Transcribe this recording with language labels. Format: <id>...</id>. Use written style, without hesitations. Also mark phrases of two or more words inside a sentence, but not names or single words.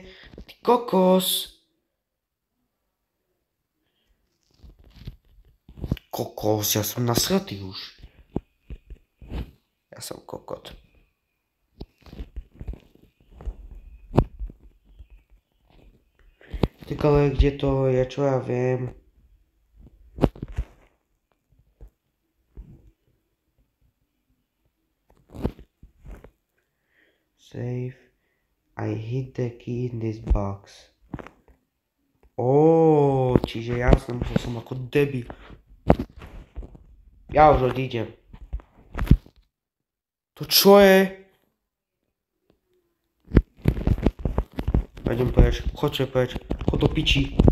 <sk>Ty kokos. Kokos, ja som nasratý už. Ja som kokot. Tak ale kde to je, čo ja viem? Save.</sk> <en>I hid the key in this box.</en> <sk>Oh, čiže jasne, musel som ako debil. Ja už odídem. To čo je? Idem preč, chodte preč, chod do piči.</sk>